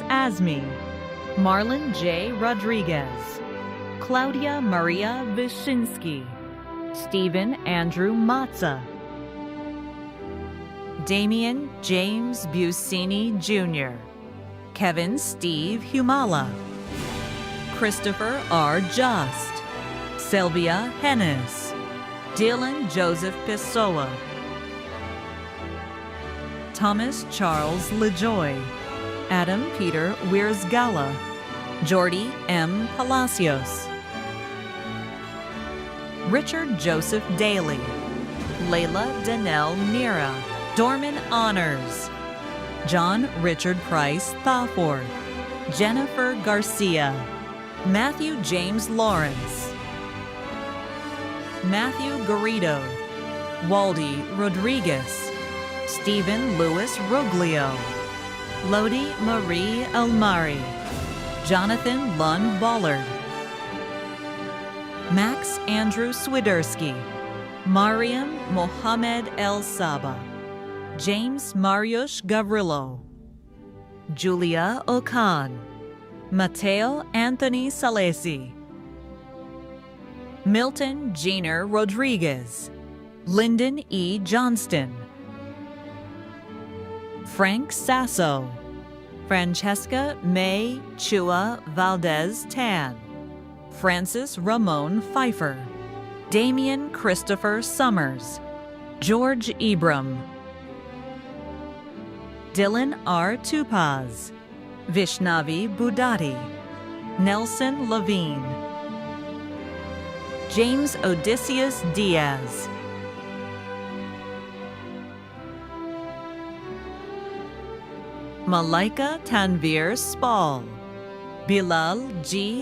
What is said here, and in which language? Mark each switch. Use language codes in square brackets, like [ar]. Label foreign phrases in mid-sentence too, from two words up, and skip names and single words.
[en] Azmi, Marlon J. Rodriguez, Claudia Maria Wyszynski, Stephen Andrew Matza, Damian James Busini Jr., Kevin Steve Humala, Christopher R. Just, Sylvia Hennis, Dylan Joseph Pessoa, Thomas Charles LeJoy, Adam Peter Wiersgala, Jordy M. Palacios, Richard Joseph Daly, Layla Danelle Nira, Dorman Honors, John Richard Price Thawford, Jennifer Garcia, Matthew James Lawrence, Matthew Garrido, Waldy Rodriguez, Stephen Louis Ruglio, Lodi Marie Almari, Jonathan Lund Bollard, Max Andrew Swiderski, Mariam Mohamed El Saba, James Mariusz Gavrillo, Julia Okan, Mateo Anthony Salesi, Milton Jenner Rodriguez, Lyndon E. Johnston, Frank Sasso, Francesca May Chua Valdez Tan, Francis Ramon Pfeiffer, Damian Christopher Summers, George Ibram, Dylan R. Tupaz, Vishnavi Budati, Nelson Levine, James Odysseus Diaz, Malaika Tanvir Spall, Bilal G.